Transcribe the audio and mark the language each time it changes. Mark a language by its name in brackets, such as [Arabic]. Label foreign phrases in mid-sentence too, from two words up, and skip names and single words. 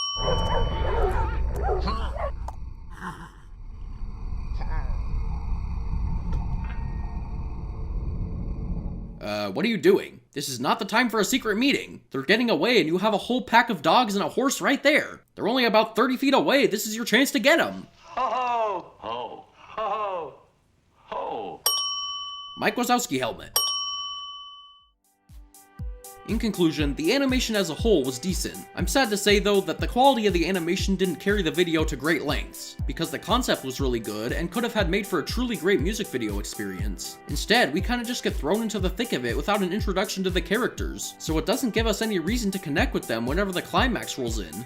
[English] What are you doing? This is not the time for a secret meeting. They're getting away and you have a whole pack of dogs and a horse right there. They're only about 30 feet away. This is your chance to get them. Ho ho ho ho. Mike Wazowski helmet. In conclusion, the animation as a whole was decent. I'm sad to say though that the quality of the animation didn't carry the video to great lengths, because the concept was really good and could have had made for a truly great music video experience. Instead, we kinda just get thrown into the thick of it without an introduction to the characters, so it doesn't give us any reason to connect with them whenever the climax rolls in.